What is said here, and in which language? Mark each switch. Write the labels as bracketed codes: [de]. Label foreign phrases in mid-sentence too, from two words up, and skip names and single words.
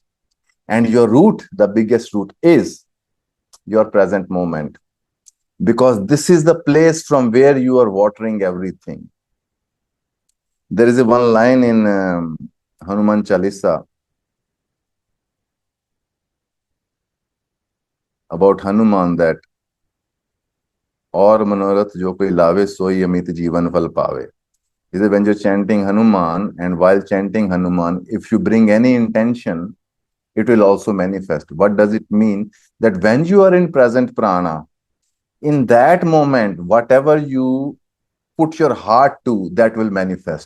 [en] And your root, the biggest root, is your present moment, because this is the place from where you are watering everything. There is a one line in Hanuman Chalisa about Hanuman, that [awa] और मनोरथ जो कोई लावे सोई अमित जीवन फल पावे. [en] Is that when you're chanting Hanuman, and while chanting Hanuman, if you bring any intention, it will also manifest. What does it mean? That when you are in present prana, in that moment, whatever you put your heart to, that will manifest.